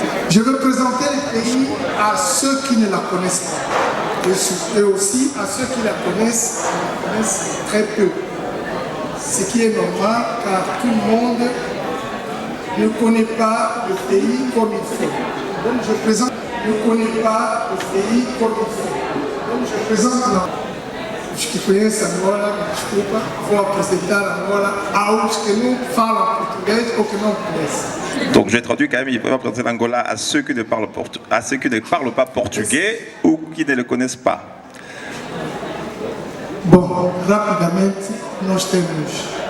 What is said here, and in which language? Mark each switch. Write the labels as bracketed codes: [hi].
[fr] Je vais présenter le pays à ceux qui ne la connaissent pas. Et aussi à ceux qui la connaissent très peu. Ce qui est normal car tout le monde ne connaît pas le pays comme il faut. Donc je présente, ne connaît pas le pays comme il faut. Donc je présente là. [pt] Os que conhecem Angola, desculpa, vou apresentar Angola aos que não falam português ou que não conhecem. [fr] Donc j'ai traduit quand même, il faut présenter l'Angola à ceux qui ne parlent pas portugais ou qui ne le connaissent pas. [pt] Bom, rapidamente nós temos.